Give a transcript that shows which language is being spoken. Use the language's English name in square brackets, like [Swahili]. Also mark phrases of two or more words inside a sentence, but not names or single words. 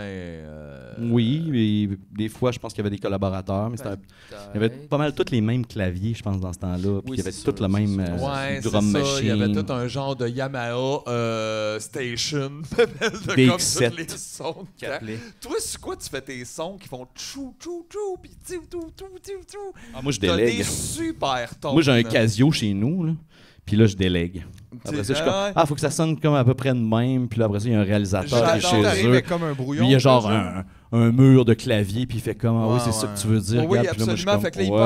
[French] Oui, mais des fois, je pense qu'il y avait des collaborateurs, mais c'était il y avait pas mal tous les mêmes claviers, je pense, dans ce temps-là. Puis Oui, il y avait c'est tout sûr, le même Ouais, c'est drum ça. machine. Il y avait tout un genre de Yamaha Station. de DX7. comme tous les sons. qui appelait. Toi, c'est quoi tu fais tes sons qui font tchou, tchou, tchou, pis tiu, tou, tou, tiu, tou? Ah, moi, je T'as délègue. des super tones. Moi, j'ai un Casio chez nous, là. Puis là, je délègue. Après ça, je suis comme, ouais. faut que ça sonne comme à peu près de même. Puis là, après ça, il y a un réalisateur qui est J'adore. chez eux. avec comme un brouillon. Lui, il y a genre là, un mur de clavier, puis il fait comme, ah oui, Ouais, c'est ça ouais. que tu veux dire. Oh oui, regarde. Puis là, moi, je suis absolument. comme, Fait que là, il